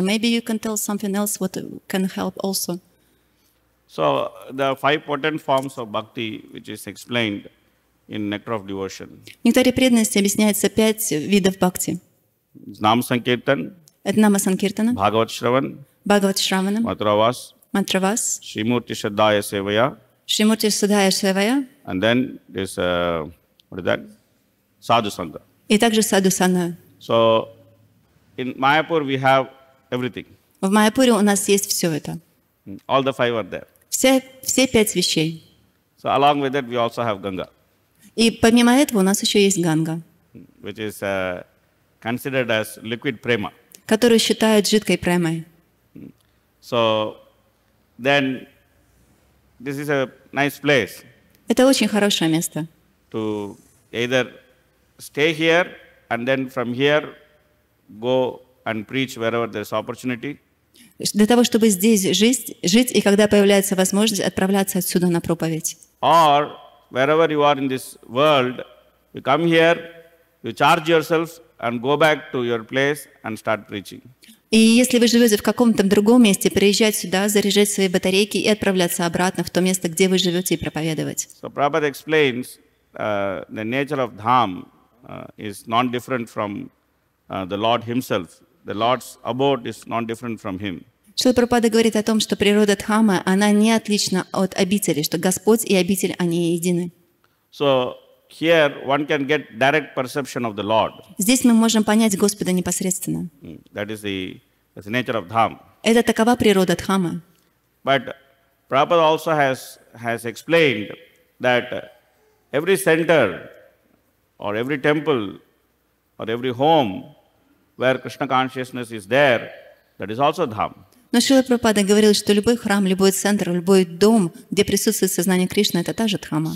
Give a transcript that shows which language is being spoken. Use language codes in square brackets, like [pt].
[en] Maybe you can tell something else what can help also. So the 5 potent forms of bhakti, which is explained in Nectar of Devotion. [ru] В Нектаре преданности объясняется 5 видов бхакти. [sa] Nam Sankirtan, Это Нама Санкиртана, Bhagavat Shravan, Бхагават Шраванам, Matravas, Мантравас, Srimurti Shraddhaya Sevaya, Шримурти Судая Шевая, [en] and then this, what is that? [sa] Sadhu Sangha. [ru] и также Саду Сана. [en] So in Mayapur we have everything. [ru] В Майяпуре у нас есть все это. [en] All the 5 are there. [ru] Все 5 вещей. [en] So along with that we also have Ganga, [ru] И помимо этого у нас еще есть Ганга, [en] which is considered as liquid prema. [ru] которую считают жидкой премой. [en] So then this is a nice place [ru] Это очень хорошее место. [en] to either stay here and then from here go and preach wherever there's opportunity. [ru] Для того, чтобы здесь жить, и когда появляется возможность, отправляться отсюда на проповедь. [en] Or wherever you are in this world, you come here, you charge yourself and go back to your place and start preaching. [ru] И если вы живете в каком-то другом месте, приезжать сюда, заряжать свои батарейки и отправляться обратно в то место, где вы живете, и проповедовать. [en] So Prabhupada explains the nature of Dham is non-different from the Lord himself. The Lord's abode is non-different from him. [ru] Шрила Прабхупада говорит о том, что природа Дхаммы, она не отлична от обители, что Господь и обитель, они едины. [en] So here one can get direct perception of the Lord. [ru] Здесь мы можем понять Господа непосредственно. [en] That is the nature of Dham. [ru] Это такова природа Дхаммы. [en] But Prabhupada also has explained that every center or every temple or every home where Krishna consciousness is there, that is also Dham. [ru] Но Шрила Прабхупада говорил, что любой храм, любой центр, любой дом, где присутствует сознание Кришны, это та же Дхамма.